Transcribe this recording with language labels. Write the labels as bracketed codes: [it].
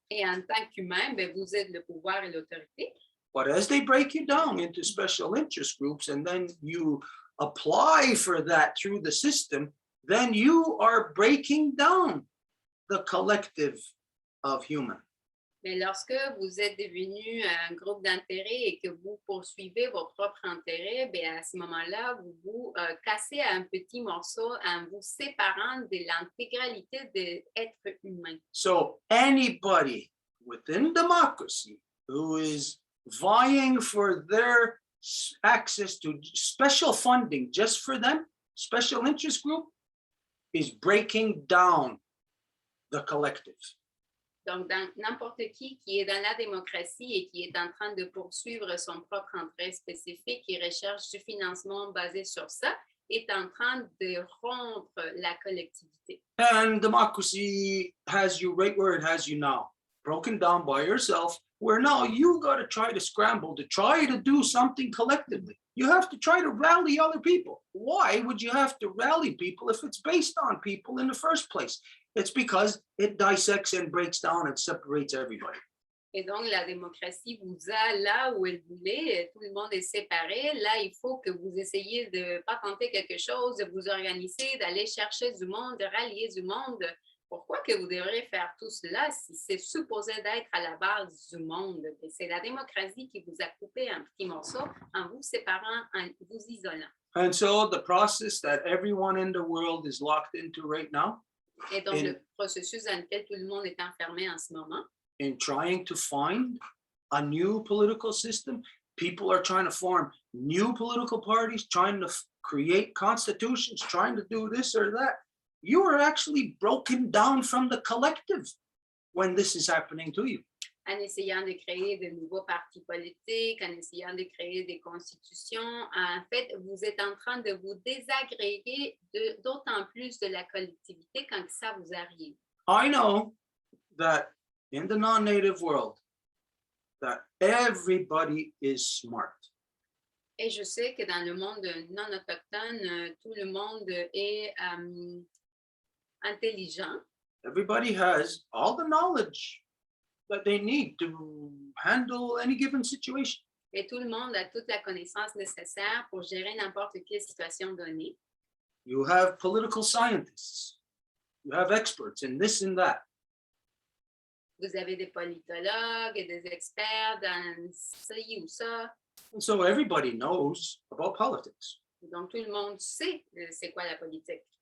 [fr] Et en tant qu'humain, ben, vous êtes le pouvoir et l'autorité. [en] But as they break you down into special interest groups, and then you apply for that through the system, then you are breaking down the collective of human. [fr] Mais lorsque vous êtes devenu un groupe d'intérêt et que vous poursuivez vos propres intérêts, bien à ce moment-là, vous vous cassez à un petit morceau en vous séparant de l'intégralité de l'être humain. [en] So anybody within democracy who is vying for their access to special funding just for them, special interest group, is breaking down the collective. [fr] Donc, n'importe qui est dans la démocratie et qui est en train de poursuivre son propre intérêt spécifique et recherche du financement basé sur ça, est en train de rompre la collectivité. [en] And democracy has you right where it has you now, broken down by yourself, where now you got to try to scramble to try to do something collectively. You have to try to rally other people. Why would you have to rally people if it's based on people in the first place? It's because it dissects and breaks down and separates everybody. [fr] Et donc, la démocratie vous a là où elle voulait, tout le monde est séparé. Là, il faut que vous essayiez de patenter quelque chose, de vous organiser, d'aller chercher du monde, de rallier du monde. Pourquoi que vous devrez faire tout cela si c'est supposé d'être à la base du monde? Et c'est la démocratie qui vous a coupé un petit morceau en vous séparant, en vous isolant. [en] And so the process that everyone in the world is locked into right now, [fr] Et donc, le processus dans lequel tout le monde est enfermé en ce moment, [en] in trying to find a new political system, people are trying to form new political parties, trying to create constitutions, trying to do this or that. You are actually broken down from the collective when this is happening to you. [fr] en essayant de créer de nouveaux partis politiques, en essayant de créer des constitutions. En fait, vous êtes en train de vous désagréger d'autant plus de la collectivité quand ça vous arrive. [en] I know that in the non-native world, that everybody is smart. [fr] Et je sais que dans le monde non autochtone, tout le monde est intelligent. [en] Everybody has all the knowledge that they need to handle any given situation. [fr] Et tout le monde a toute la connaissance nécessaire pour gérer n'importe quelle situation donnée. [en] You have political scientists. You have experts in this and that. [fr] Vous avez des politologues et des experts dans ci ou ça. [en] And so everybody knows about politics. [fr] Donc, tout le monde sait c'est quoi la politique.